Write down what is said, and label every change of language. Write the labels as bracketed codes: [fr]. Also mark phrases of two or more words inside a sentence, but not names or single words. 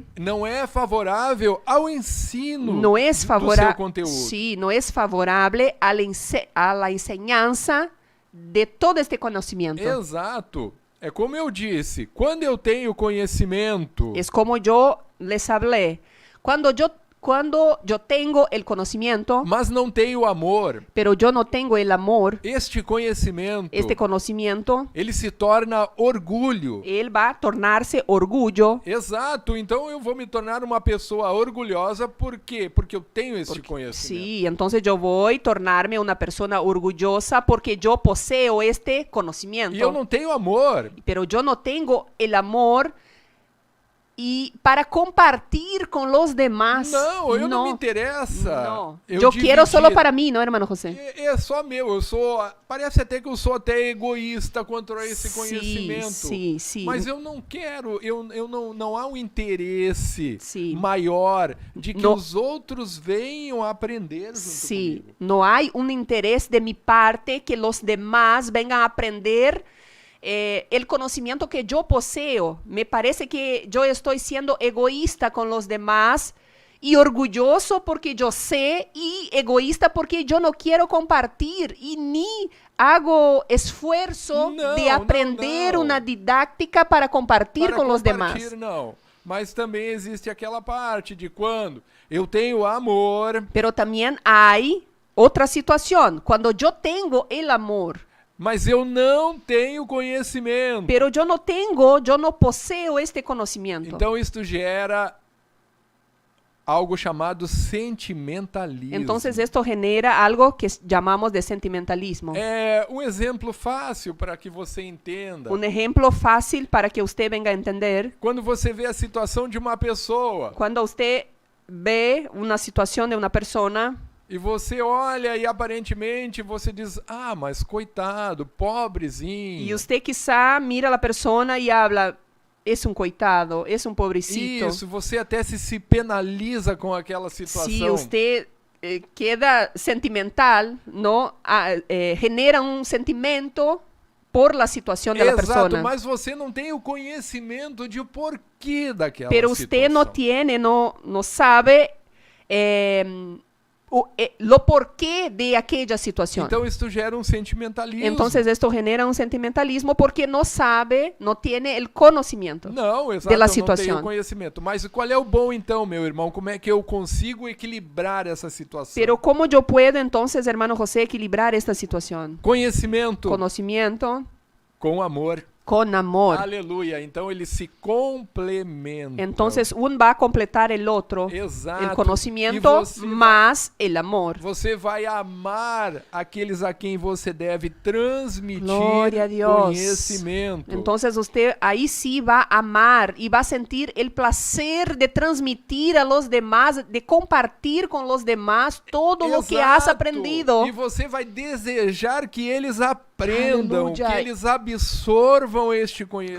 [pt] não é favorável ao ensino [es] no es [pt] do seu [es] favorable, [pt] conteúdo. [es] sí, no es favorable a la enseñanza de todo este conocimiento. [pt] Exato. É como eu disse, quando eu tenho conhecimento, [es] Es como yo les hablé. Cuando yo tengo el conocimiento, [pt] mas não tenho amor, [es] pero yo no tengo el amor, [pt] este conhecimento, [es] este conocimiento, [pt] ele se torna orgulho. [es] él va a tornarse orgullo. [pt] Exato. Então eu vou me tornar uma pessoa orgulhosa, por quê? Porque eu tenho este conhecimento. [es] Sí, entonces yo voy a tornarme una persona orgullosa porque yo poseo este [pt] E eu [es] conocimiento. [pt] não tenho amor. [es] Pero yo no tengo el amor y para compartir con los demás. [pt] Não, eu não me interessa. [es] No. [pt] Eu [es] Yo quiero [pt] dividir. [es] solo para mí, ¿no, hermano José? [pt] É só meu, eu sou, parece até que eu sou até egoísta quanto a esse conhecimento. [es] Sí, sí. [pt] Mas eu não quero, eu não há um interesse Sim. maior de que [es] No. [pt] os outros venham a aprender junto [es] Sí, [pt] comigo. [es] no hay un interés de mi parte que los demás vengan a aprender el conocimiento que yo poseo. Me parece que yo estoy siendo egoísta con los demás y orgulloso porque yo sé y egoísta porque yo no quiero compartir y ni hago esfuerzo No, de no, aprender no. una didáctica para compartir [pt] Para con los demás. compartilhar, não. Mas também existe aquela parte de quando eu tenho amor, [es] Pero también hay otra situación, cuando yo tengo el amor, [pt] mas eu não tenho conhecimento. [es] pero yo no poseo este conocimiento. [pt] Então isto gera algo chamado sentimentalismo. [es] Entonces esto genera algo que llamamos de sentimentalismo. [pt] É um exemplo fácil para que você entenda. [es] Un ejemplo fácil para que usted venga a entender. [pt] Quando você vê a situação de uma pessoa [es] Cuando usted ve una situación de una persona [pt] e você olha e aparentemente você diz, ah, mas coitado, pobrezinho. [es] y usted quizá mira a la persona y habla, es un coitado, es un pobrecito. [pt] Isso, você até se penaliza com aquela situação. [es] Si usted queda sentimental, ¿no? Genera un sentimiento por la situación de la [pt] Exato, [es] persona. [pt] mas você não tem o conhecimento de o porquê daquela [es] Pero [pt] situação. [es] usted no tiene, no sabe lo porquê de aquella situación. [pt] Então isso gera um sentimentalismo. [es] Entonces esto genera un sentimentalismo porque no sabe, no tiene el conocimiento. [pt] Não, exato, [es] de la [pt] eu não tenho [es] situação. [pt] conhecimento. Mas qual é o bom então, meu irmão? Como é que eu consigo equilibrar essa situação? [es] Pero ¿cómo yo puedo entonces, hermano José, equilibrar esta situación? [pt] Conhecimento [es] Conocimiento [pt] com amor. [es] con amor. [pt] Aleluia. Então eles se complementam. [es] Entonces un va a completar el otro, [pt] Exato. [es] el [pt] E [es] conocimiento [pt] você [es] más el amor. [pt] Você vai amar aqueles a quem você deve transmitir Glória a Deus. conhecimento. [es] Entonces usted ahí sí va a amar y va a sentir el placer de transmitir a los demás, de compartir con los demás todo lo que has [pt] Exato. [es] aprendido. [pt] E você vai desejar que eles aprendam, Aleluia. que eles absorvam este conhecimento.